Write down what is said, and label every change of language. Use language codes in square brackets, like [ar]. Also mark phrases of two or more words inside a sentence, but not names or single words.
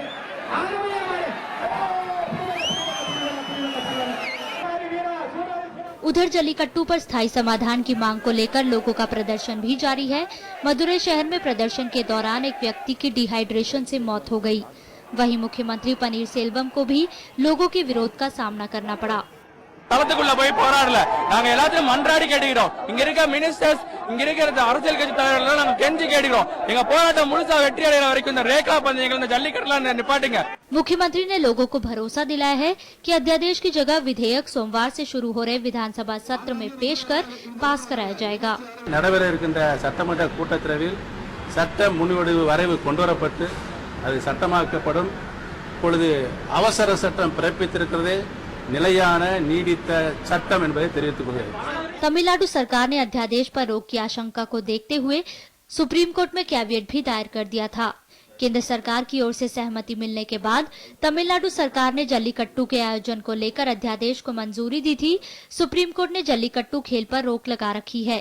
[hi] उधर जल्लीकट्टू पर स्थायी समाधान की मांग को लेकर लोगों का प्रदर्शन भी जारी है। मदुरई शहर में प्रदर्शन के दौरान एक व्यक्ति की डिहाइड्रेशन से मौत हो गई। वहीं मुख्यमंत्री पनीरसेल्वम को भी लोगों के विरोध का सामना करना पड़ा। [ta] தளத்துக்குள்ள போய் போராடல. நாங்க எல்லாத்தையும் மன்றாடி கேட்டுக்கிறோம். இங்க இருக்க மினிஸ்டர்ஸ், இங்க இருக்கிற அரசியல் கட்சி தலைவர்கள் நாங்க கெஞ்சி கேட்டுக்கிறோம். எங்க போராட்டம் முழுசா வெற்றி அடைகிற வரைக்கும் இந்த ரேகா பந்தயங்கள், இந்த ஜல்லிக்கட்டுலாம் நிப்பாட்டுங்க. [hi] मुख्यमंत्री ने लोगों को भरोसा दिलाया है कि अध्यादेश की जगह विधेयक सोमवार से शुरू हो रहे विधानसभा सत्र में पेश कर पास कराया जाएगा. [ta] நடைபெற இருக்கின்ற சட்டமன்ற கூட்டத்தொடரில் சட்ட முன்வடிவு வரைவு கொண்டுவரப்பட்டு அது சட்டமாக்கப்படும். இப்பொழுது அவசர சட்டம் பிறப்பித்திருக்கிறதே நிலையான நீடித்த சட்டம் என்பதை தெரிவித்துக் கொள்கிறேன். [hi] तमिलनाडु सरकार ने अध्यादेश पर रोक की आशंका को देखते हुए सुप्रीम कोर्ट में कैविएट भी दायर कर दिया था. केंद्र सरकार की ओर से सहमति मिलने के बाद तमिलनाडु सरकार ने जल्लीकट्टू के आयोजन को लेकर अध्यादेश को मंजूरी दी थी. सुप्रीम कोर्ट ने जल्लीकट्टू खेल पर रोक लगा रखी है.